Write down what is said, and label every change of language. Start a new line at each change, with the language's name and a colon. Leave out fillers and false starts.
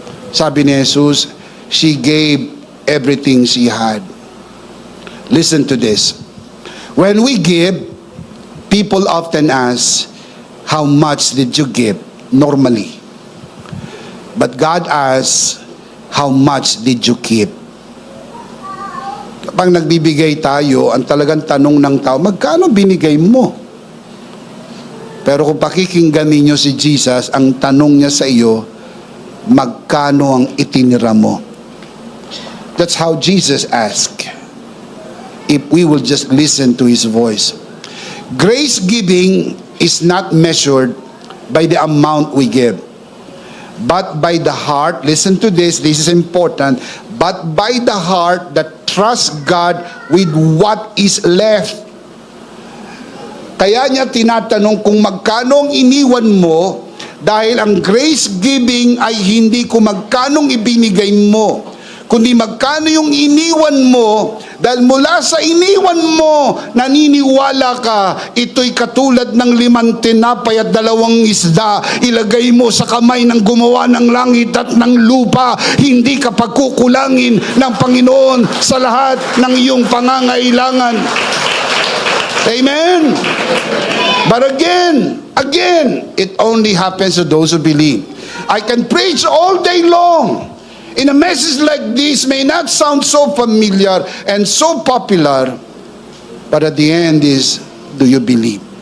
Filipino: Sabi ni Jesus,
English: she gave everything she had. Listen to this. When we give, people often ask, how much did you give? Normally. But God asks, how much did you keep?
Filipino: Kapag nagbibigay tayo, ang talagang tanong ng tao, magkano binigay mo? Pero kung pakikinggan ninyo si Jesus, ang tanong niya sa iyo, magkano ang itinira mo?
English: That's how Jesus asked. If we will just listen to His voice. Grace giving is not measured by the amount we give, but by the heart. Listen to this, this is important. But by the heart that trust God with what is left.
Filipino: Kaya niya tinatanong kung magkano ang iniwan mo, dahil ang grace giving ay hindi kung magkanong ibinigay mo, kundi magkano yung iniwan mo, dahil mula sa iniwan mo, naniniwala ka, ito'y katulad ng 5 tinapay at 2 isda, ilagay mo sa kamay ng gumawa ng langit at ng lupa, hindi ka pagkukulangin ng Panginoon sa lahat ng iyong pangangailangan.
English: Amen? But again, it only happens to those who believe. I can preach all day long. In a message like this may not sound so familiar and so popular, but at the end is, do you believe?